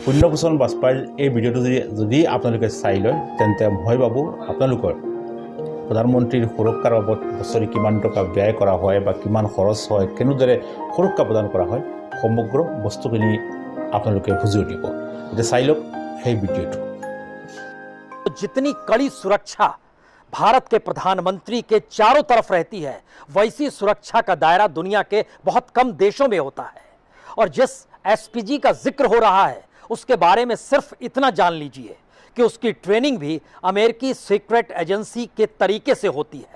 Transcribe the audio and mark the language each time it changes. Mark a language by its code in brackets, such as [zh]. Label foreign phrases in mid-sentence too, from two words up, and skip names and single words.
[as] পুণ্যভূষণ বাজপেয়ীৰ এই ভিডিঅ'টো যদি আপোনালোকে চাই লয়, তেন্তে মই ভাবোঁ আপোনালোকৰ প্ৰধানমন্ত্ৰীৰ সুৰক্ষাৰ বাবদ বছৰি কিমান টকা ব্যয় কৰা হয় বা কিমান খৰচ হয়, কেনেদৰে সুৰক্ষা প্ৰদান কৰা হয়, সমগ্ৰ বস্তুখিনি আপোনালোকে বুজি উঠিব। এতিয়া চাই লওক সেই ভিডিঅ'টো। [hi] जितनी कड़ी सुरक्षा भारत के प्रधानमंत्री के चारों तरफ रहती है, वैसी सुरक्षा का दायरा दुनिया के बहुत कम देशों में होता है। और जिस SPG का जिक्र हो रहा है, उसके बारे में सिर्फ इतना जान लीजिए कि उसकी ट्रेनिंग भी अमेरिकी सीक्रेट एजेंसी के तरीके से होती है।